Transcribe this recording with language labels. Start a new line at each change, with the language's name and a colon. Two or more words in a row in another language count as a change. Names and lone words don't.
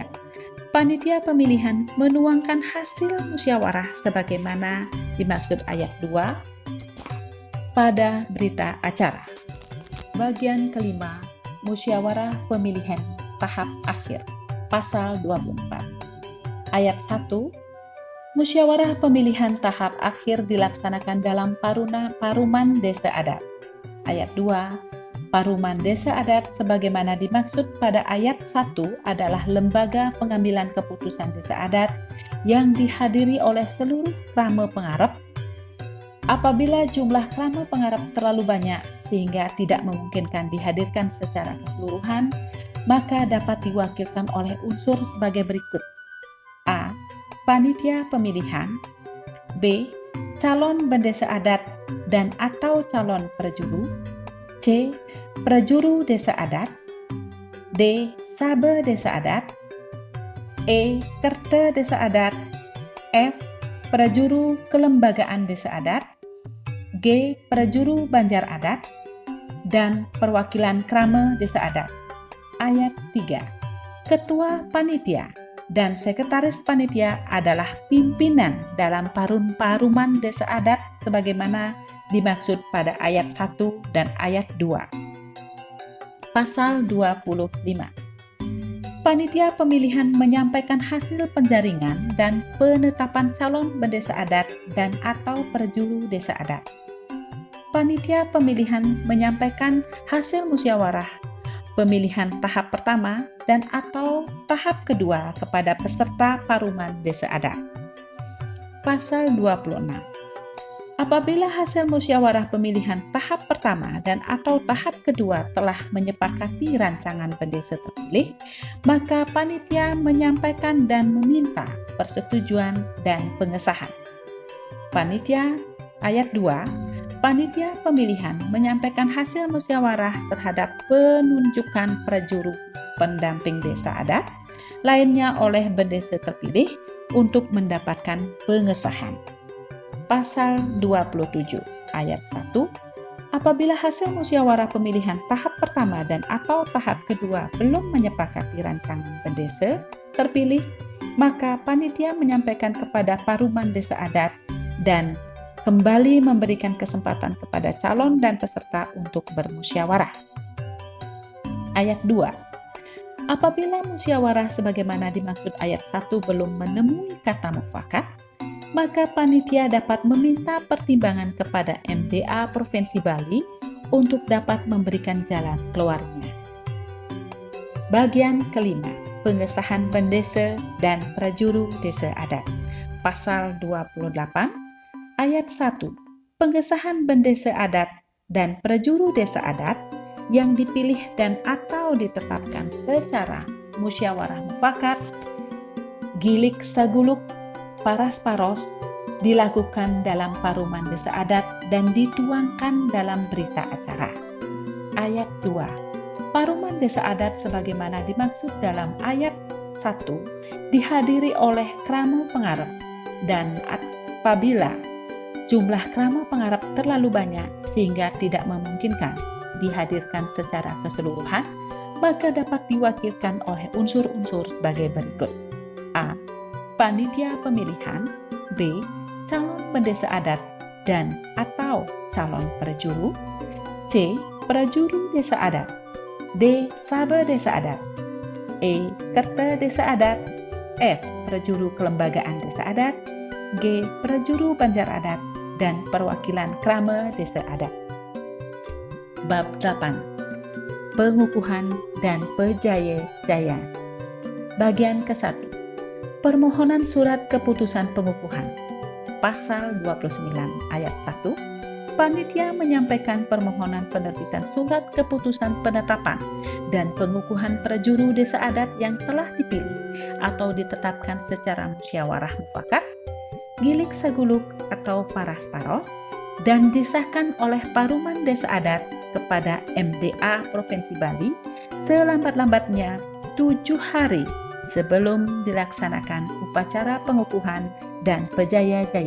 Indonesian: Panitia pemilihan menuangkan hasil musyawarah sebagaimana dimaksud ayat 2 pada berita acara. Bagian kelima, musyawarah pemilihan tahap akhir. Pasal 24. Ayat 1, musyawarah pemilihan tahap akhir dilaksanakan dalam paruman desa adat. Ayat 2, paruman desa adat sebagaimana dimaksud pada ayat 1 adalah lembaga pengambilan keputusan desa adat yang dihadiri oleh seluruh krama pengarep. Apabila jumlah krama pengarep terlalu banyak sehingga tidak memungkinkan dihadirkan secara keseluruhan, maka dapat diwakilkan oleh unsur sebagai berikut. A. Panitia pemilihan. B. Calon bendesa adat dan atau calon prajuru. C. Prajuru desa adat. D. Sabe desa adat. E. Kerta desa adat. F. Prajuru kelembagaan desa adat. G. Prajuru banjar adat. Dan perwakilan krama desa adat. Ayat 3. Ketua panitia dan sekretaris panitia adalah pimpinan dalam paruman desa adat sebagaimana dimaksud pada ayat 1 dan ayat 2. Pasal 25. Panitia pemilihan menyampaikan hasil penjaringan dan penetapan calon bendesa adat dan atau prajuru desa adat. Panitia pemilihan menyampaikan hasil musyawarah pemilihan tahap pertama dan atau tahap kedua kepada peserta paruman desa adat. Pasal 26. Apabila hasil musyawarah pemilihan tahap pertama dan atau tahap kedua telah menyepakati rancangan bendesa terpilih, maka panitia menyampaikan dan meminta persetujuan dan pengesahan. Panitia ayat 2. Panitia pemilihan menyampaikan hasil musyawarah terhadap penunjukan prajuru pendamping desa adat lainnya oleh bendesa terpilih untuk mendapatkan pengesahan. Pasal 27 ayat 1. Apabila hasil musyawarah pemilihan tahap pertama dan atau tahap kedua belum menyepakati rancangan bendesa terpilih, maka panitia menyampaikan kepada paruman desa adat dan kembali memberikan kesempatan kepada calon dan peserta untuk bermusyawarah. Ayat 2. Apabila musyawarah sebagaimana dimaksud ayat 1 belum menemui kata mufakat, maka panitia dapat meminta pertimbangan kepada MDA Provinsi Bali untuk dapat memberikan jalan keluarnya. Bagian kelima, pengesahan bendesa dan prajuru desa adat. Pasal 28 ayat 1. Pengesahan bendesa adat dan prajuru desa adat yang dipilih dan atau ditetapkan secara musyawarah mufakat,
Balinese: gilik saguluk, paras paros
Indonesian: dilakukan dalam paruman desa adat dan dituangkan dalam berita acara. Ayat 2. Paruman desa adat sebagaimana dimaksud dalam ayat 1 dihadiri oleh krama pengarep, dan apabila jumlah krama pengarep terlalu banyak sehingga tidak memungkinkan dihadirkan secara keseluruhan, maka dapat diwakilkan oleh unsur-unsur sebagai berikut. A. Panitia pemilihan. B. Calon pendesa adat dan atau calon prajuru. C. Prajuru desa adat. D. Sabe desa adat. E. Kerta desa adat. F. Prajuru kelembagaan desa adat. G. Prajuru banjar adat dan perwakilan krama desa adat. Bab 8. Pengukuhan dan pejaya-jaya. Bagian ke-1. Permohonan surat keputusan pengukuhan. Pasal 29 ayat 1. Panitia menyampaikan permohonan penerbitan surat keputusan penetapan dan pengukuhan prajuru desa adat yang telah dipilih atau ditetapkan secara musyawarah mufakat,
Balinese: gilik saguluk
Indonesian: atau
Balinese: paras paros,
Indonesian: dan disahkan oleh paruman desa adat kepada MDA Provinsi Bali selambat-lambatnya 7 hari sebelum dilaksanakan upacara pengukuhan dan pejaya-jaya.